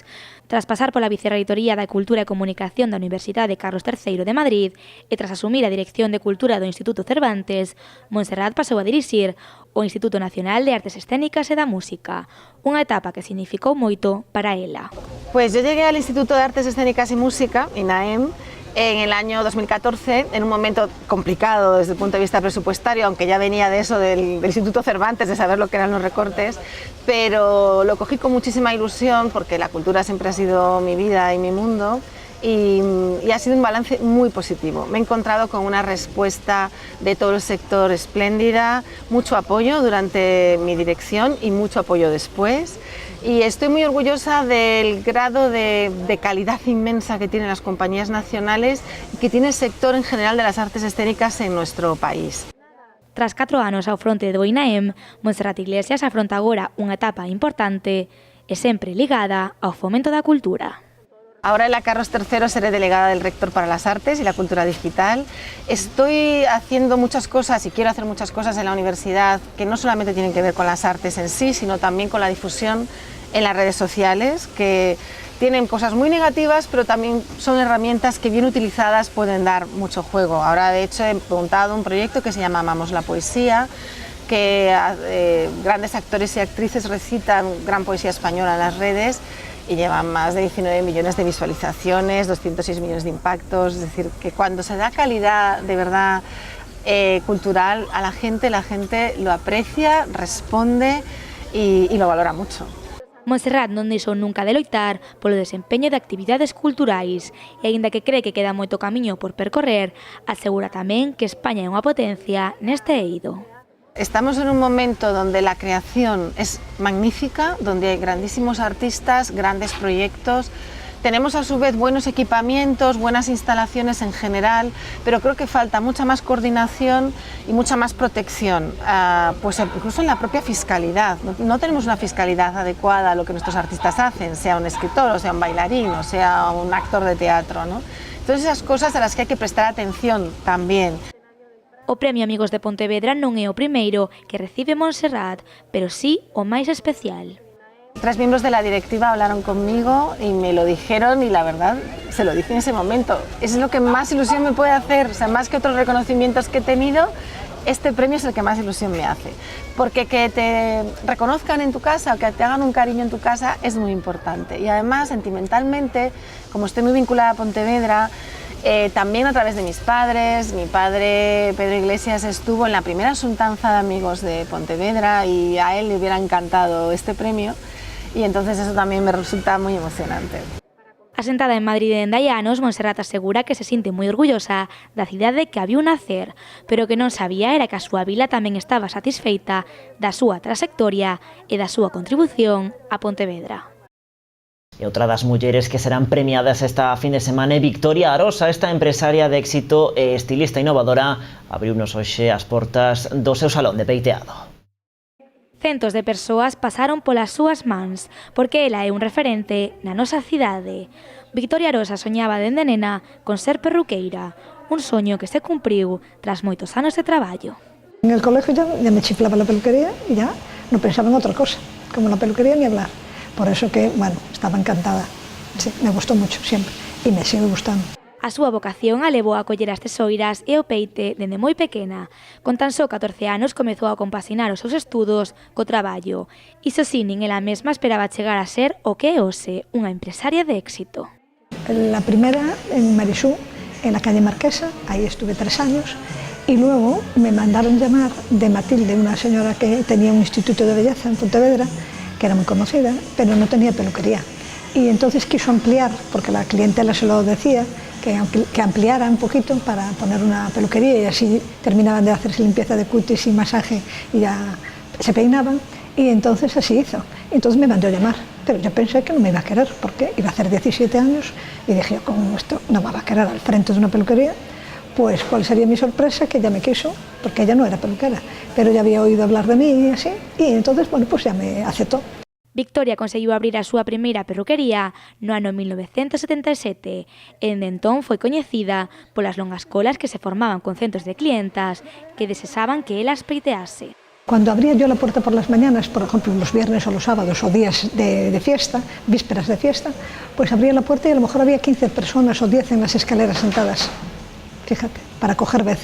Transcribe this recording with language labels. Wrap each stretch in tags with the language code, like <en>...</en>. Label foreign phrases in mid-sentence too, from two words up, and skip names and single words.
<gl>Tras pasar pola Vicerreitoría da Cultura e Comunicación da Universidade Carlos III de Madrid e tras asumir a Dirección de Cultura do Instituto Cervantes, Montserrat pasou a dirixir o Instituto Nacional de Artes Escénicas e da Música, unha etapa que significou moito para ela.</gl> <es>Pues yo llegué al Instituto de Artes Escénicas y Música, INAEM, en el año 2014, en un momento complicado desde el punto de vista presupuestario, aunque ya venía de eso del Instituto Cervantes, de saber lo que eran los recortes, pero lo cogí con muchísima ilusión porque la cultura siempre ha sido mi vida y mi mundo. Y ha sido un balance muy positivo. Me he encontrado con una respuesta de todo el sector espléndida, mucho apoyo durante mi dirección y mucho apoyo después. Y estoy muy orgullosa del grado de calidad inmensa que tienen las compañías nacionales y que tiene el sector en general de las artes escénicas en nuestro país.</es> <gl>Tras 4 anos ao fronte do INAEM, Montserrat Iglesias afronta agora unha etapa importante e sempre ligada ao fomento da cultura.</gl> <es>Ahora en la Carlos III seré delegada del rector para las artes y la cultura digital. Estoy haciendo muchas cosas y quiero hacer muchas cosas en la universidad que no solamente tienen que ver con las artes en sí, sino también con la difusión en las redes sociales, que tienen cosas muy negativas, pero también son herramientas que bien utilizadas pueden dar mucho juego. Ahora de hecho he montado un proyecto que se llama Amamos la Poesía, que grandes actores y actrices recitan gran poesía española en las redes y llevan más de 19 millones de visualizaciones, 206 millones de impactos. Es decir, que cuando se da calidad de verdad cultural a la gente lo aprecia, responde y lo valora mucho.</es> <gl>Montserrat non deixou nunca de loitar polo desempeño de actividades culturais e, aínda que cree que queda moito camiño por percorrer, asegura tamén que España é unha potencia neste eido.</gl> <es>Estamos en un momento donde la creación es magnífica, donde hay grandísimos artistas, grandes proyectos. Tenemos a su vez buenos equipamientos, buenas instalaciones en general, pero creo que falta mucha más coordinación y mucha más protección, pues incluso en la propia fiscalidad. No tenemos una fiscalidad adecuada a lo que nuestros artistas hacen, sea un escritor, o sea un bailarín, o sea un actor de teatro, ¿no? Entonces esas cosas a las que hay que prestar atención también.</es> <gl>O Premio Amigos de Pontevedra non é o primeiro que recibe Montserrat, pero sí o máis especial.</gl> <es>3 miembros de la directiva hablaron conmigo y me lo dijeron y la verdad se lo dije en ese momento. Es lo que más ilusión me puede hacer, o sea, más que otros reconocimientos que he tenido, este premio es el que más ilusión me hace. Porque que te reconozcan en tu casa o que te hagan un cariño en tu casa es muy importante. Y además, sentimentalmente, como estoy muy vinculada a Pontevedra, también a través de mis padres, mi padre Pedro Iglesias estuvo en la primera Xuntanza de Amigos de Pontevedra y a él le hubiera encantado este premio y entonces eso también me resulta muy emocionante.</es> <gl>Asentada en Madrid e en Dayanos, Montserrat asegura que se siente moi orgullosa da cidade que a viu nacer, pero que non sabía era que a súa vila tamén estaba satisfeita da súa trayectoria e da súa contribución a Pontevedra. E outra das mulleres que serán premiadas esta fin de semana é Victoria Arosa. Esta empresaria de éxito e estilista innovadora abriunos hoxe as portas do seu salón de peiteado. Centos de persoas pasaron polas súas mans, porque ela é un referente na nosa cidade. Victoria Arosa soñaba dende nena con ser perruqueira, un soño que se cumpriu tras moitos anos de traballo.</gl> <es>En el colegio ya me chiflaba la peluquería y ya no pensaba en otra cosa, como la peluquería ni hablar. Por eso que, bueno, estaba encantada. Sí, me gustó mucho siempre y me sigue gustando.</es> <gl>A súa vocación a levou a coller as tesoiras e o peite dende moi pequena. Con tan só 14 anos comezou a compaxinar os seus estudos co traballo. Iso sí, nin ela mesma esperaba chegar a ser o que é hoxe, unha empresaria de éxito.</gl> <es>La primera en Marisú, en la calle Marquesa, ahí estuve 3 años, y luego me mandaron llamar de Matilde, una señora que tenía un instituto de belleza en Pontevedra, que era muy conocida, pero no tenía peluquería. Y entonces quiso ampliar, porque la clientela se lo decía, que ampliara un poquito para poner una peluquería y así terminaban de hacerse limpieza de cutis y masaje y ya se peinaban. Y entonces así hizo. Entonces me mandó a llamar, pero yo pensé que no me iba a querer, porque iba a hacer 17 años y dije, ¿cómo esto no me va a querer al frente de una peluquería? pues cuál sería mi sorpresa, que ella me quiso, porque ella no era peluquera, pero ya había oído hablar de mí y así, y entonces, bueno, pues ya me aceptó.</es> <gl>Victoria conseguiu abrir a súa primeira perruquería no ano 1977 e dende entón foi coñecida polas longas colas que se formaban con centos de clientas que deseaban que ela as peitease.</gl> <es>Cuando abría yo la puerta por las mañanas, por ejemplo los viernes o los sábados o días de fiesta, vísperas de fiesta, pues abría la puerta y a lo mejor había 15 personas o 10 en las escaleras sentadas, fíjate, para coger vez.</es>